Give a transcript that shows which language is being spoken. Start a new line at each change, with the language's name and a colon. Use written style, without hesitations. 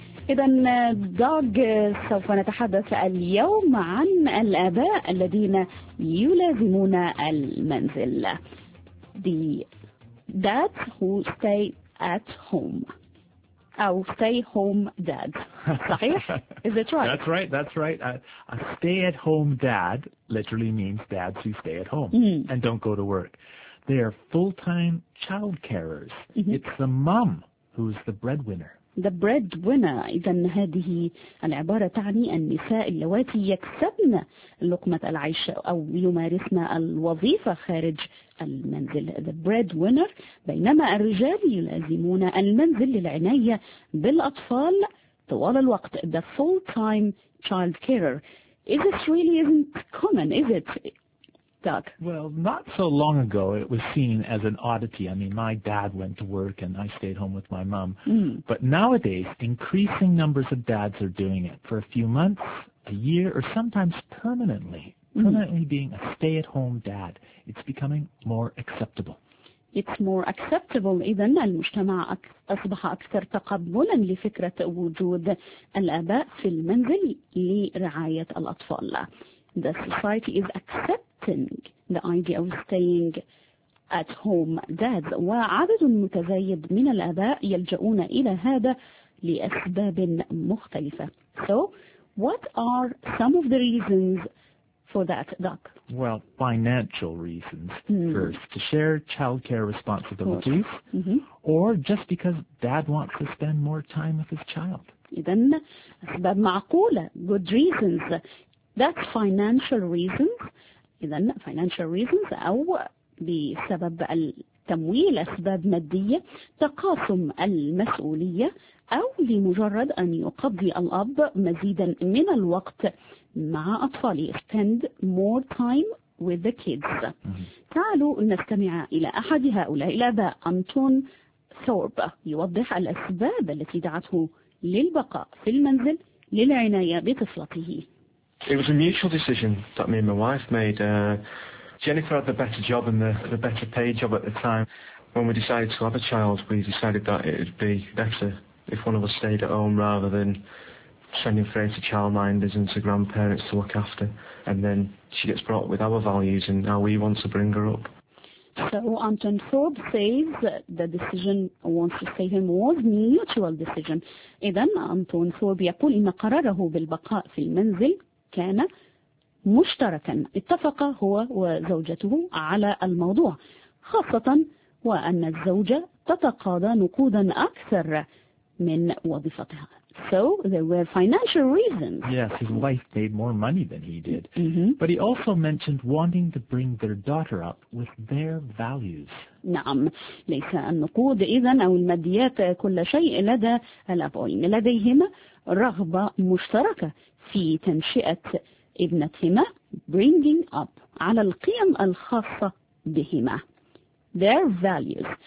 Arabic: إذن دوغ، سوف نتحدث اليوم عن الآباء الذين يلازمون المنزل.
English: The dads who stay at home. Oh, stay home dad. Is it right? That's right. That's right. A stay at home dad literally means dads who stay at home and don't go to work. They are full-time child carers. Mm-hmm. It's the mom who's the breadwinner. The breadwinner.
Arabic: إذن هذه العبارة تعني النساء اللواتي يكسبن لقمة العيش أو يمارسن الوظيفة خارج المنزل.
English: The breadwinner.
Arabic: بينما الرجال يلازمون المنزل للعناية بالأطفال طوال الوقت.
English: The full-time child carer. Is it really isn't common, is it? Doug. Well, not so long ago, it was seen as an oddity. I mean, my dad went to work and I stayed home with my mom. Mm. But nowadays, increasing numbers of dads are doing it for a few months, a year, or sometimes permanently. Mm. Permanently being a stay-at-home dad. It's becoming more acceptable. It's more acceptable.
Arabic: إذن المجتمع أصبح أكثر تقبلا لفكرة وجود الآباء في المنزل لرعاية الأطفال.
English: The society is accepting the idea of staying at home dad.
Arabic: وعدد متزايد من الآباء يلجؤون إلى هذا لأسباب مختلفة.
English: So, what are some of the reasons for that, Doc? Well, financial reasons first. To share childcare responsibilities, or just because dad wants to spend more time with his child.
Arabic: إذن أسباب معقولة.
English: Good reasons. That's financial reasons.
Arabic: إذن
English: financial reasons
Arabic: أو بسبب التمويل أسباب مادية تقاسم المسؤولية أو لمجرد أن يقضي الأب مزيدا من الوقت مع أطفاله
English: spend more time with the kids.
Arabic: تعالوا نستمع إلى أحد هؤلاء الآباء أنتون ثورب يوضح الأسباب التي دعته للبقاء في المنزل للعناية بطفلته.
English: It was a mutual decision that me and my wife made. Jennifer had the better job and the better paid job at the time. When we decided to have a child, we decided that it would be better if one of us stayed at home rather than sending Frey to childminders and to grandparents to look after. And then she gets brought up with our values and how we want to bring her up. So Anton Thorpe says the decision wants to stay home was a mutual decision.
Arabic: إذن Anton Thorpe يقول إن قراره بالبقاء في المنزل كان مشتركا اتفق هو وزوجته على الموضوع خاصة وأن الزوجة تتقاضى نقودا أكثر من وظيفتها.
English: So there were financial reasons. Yes, his wife made more money than he did. Mm-hmm. But he also mentioned wanting to bring their daughter up with their values.
Arabic: نعم، ليس النقود إذن أو الماديات كل شيء لدى الأبوين. لديهما رغبة مشتركة في تنشئة ابنتهما bringing up على القيم الخاصة بهما.
English: Their values.